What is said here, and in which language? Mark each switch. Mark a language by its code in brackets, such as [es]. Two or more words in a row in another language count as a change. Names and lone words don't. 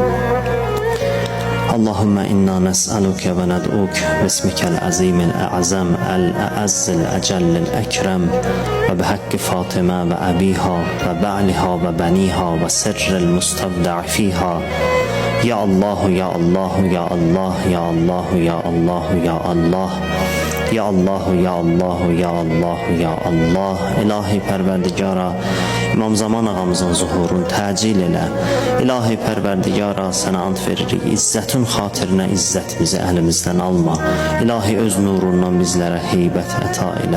[ar] اللهم إنا نسألك وندعوك باسمك العظيم الأعظم الأعز الأجل الأكرم وبحق فاطمة وأبيها وبعلها وبنيها وسر المستودع فيها. يا الله يا الله يا الله يا الله يا الله يا الله يا الله، يا الله، يا الله، يا الله. [az] İlahi Pərverdigara, İmam Zaman ağamızın zuhurunu təcil elə. İlahi Pərverdigara, sənə ant veririk. İzzətin xatirinə izzətimizi əlimizdən alma. İlahi öz nurundan bizlərə heybət əta elə.